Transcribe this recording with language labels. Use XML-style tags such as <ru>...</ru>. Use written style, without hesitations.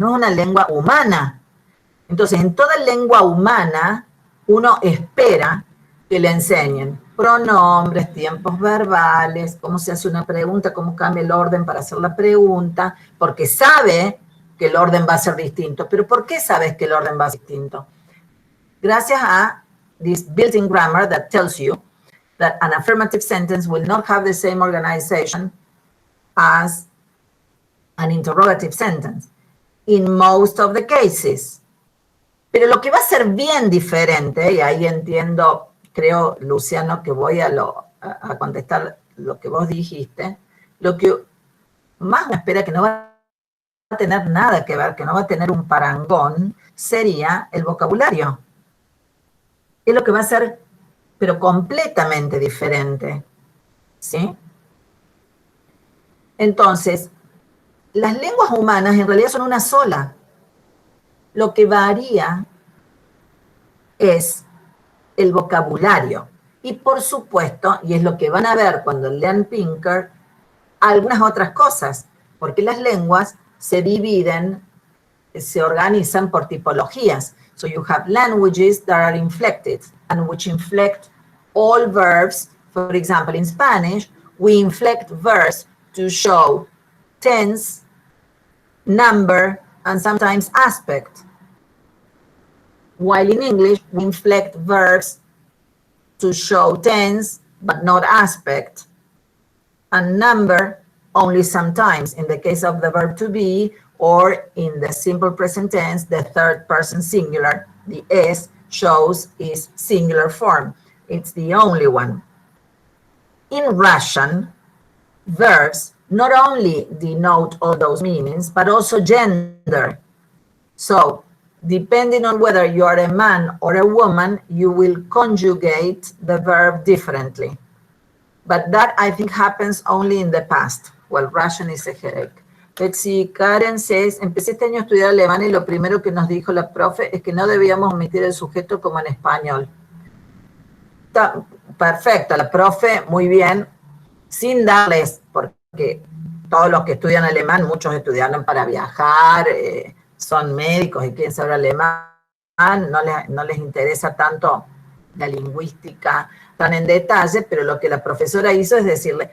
<es>No es una lengua humana. Entonces, en toda lengua humana, uno espera que le enseñen pronombres, tiempos verbales, cómo se hace una pregunta, cómo cambia el orden para hacer la pregunta, porque sabe que el orden va a ser distinto. ¿Pero por qué sabes que el orden va a ser distinto? Gracias a</es> <en>this built-in grammar that tells you that an affirmative sentence will not have the same organization as an interrogative sentence in most of the cases.</en> <es>Pero lo que va a ser bien diferente, y ahí entiendo, creo, Luciano, que voy a contestar lo que vos dijiste, lo que más me espera que no va a tener nada que ver, que no va a tener un parangón, sería el vocabulario. Es lo que va a ser, pero completamente diferente, ¿sí? Entonces, las lenguas humanas en realidad son una sola. Lo que varía es el vocabulario. Y por supuesto, y es lo que van a ver cuando lean Pinker, algunas otras cosas, porque las lenguas se dividen, se organizan por tipologías.</es> <en>So you have languages that are inflected and which inflect all verbs. For example, in Spanish, we inflect verbs to show tense, number, and sometimes aspect. While in English, we inflect verbs to show tense, but not aspect, and number only sometimes, in the case of the verb to be, or in the simple present tense, the third person singular, the S shows is singular form. It's the only one. In Russian, verbs not only denote all those meanings, but also gender. So, depending on whether you are a man or a woman, you will conjugate the verb differently. But that, I think, happens only in the past. Well, Russian is a headache. Let's see, Karen says,</en> <es>empecé este año a estudiar alemán y lo primero que nos dijo la profe es que no debíamos omitir el sujeto como en español. Perfecto, la profe, muy bien, sin darles, porque todos los que estudian alemán, muchos estudiaron para viajar, son médicos y quieren saber alemán, no les interesa tanto la lingüística tan en detalle, pero lo que la profesora hizo es</es>